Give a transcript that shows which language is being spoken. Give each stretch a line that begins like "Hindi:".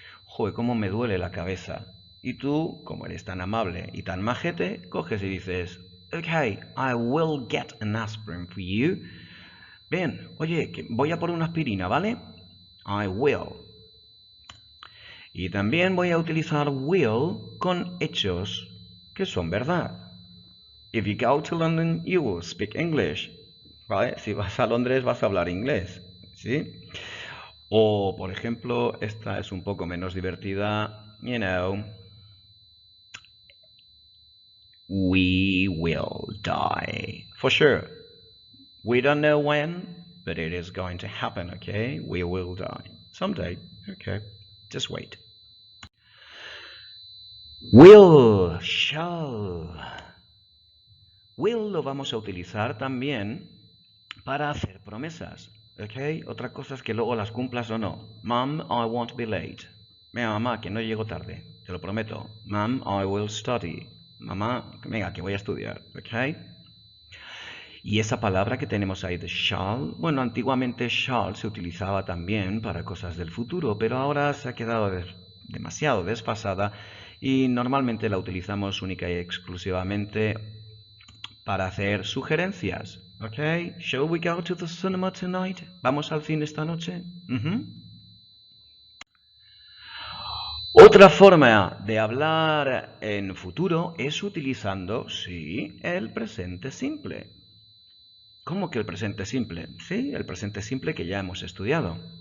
Spanish: Joder, cómo me duele la cabeza. Y tú, como eres tan amable y tan majete, coges y dices,
English: okay, I will get an aspirin for you.
Spanish: Bien, oye, que voy a por una aspirina, ¿vale? I will. Y también voy a utilizar will con hechos que son verdad.
English: If you go to London, you will speak English.
Spanish: ¿Vale? Si vas a Londres vas a hablar inglés, ¿sí? O, por ejemplo, esta es un poco menos divertida,
English: you know, we will die, for sure. We don't know when, but it is going to happen, okay? We will die. Someday, okay? Just wait. Will, shall.
Spanish: Will lo vamos a utilizar también para hacer promesas, ¿ok? Otra cosa es que luego las cumplas o no.
English: Mom, I won't be late.
Spanish: Venga, mamá, que no llego tarde, te lo prometo.
English: Mom, I will study.
Spanish: Mamá, venga, que voy a estudiar, ¿ok? Y esa palabra que tenemos ahí de shall, bueno, antiguamente shall se utilizaba también para cosas del futuro, pero ahora se ha quedado demasiado desfasada y normalmente la utilizamos única y exclusivamente para hacer sugerencias.
English: Okay, shall we go to the cinema tonight?
Spanish: ¿Vamos al cine esta noche? Otra forma de hablar en futuro es utilizando, sí, el presente simple. ¿Cómo que el presente simple? Sí, el presente simple que ya hemos estudiado.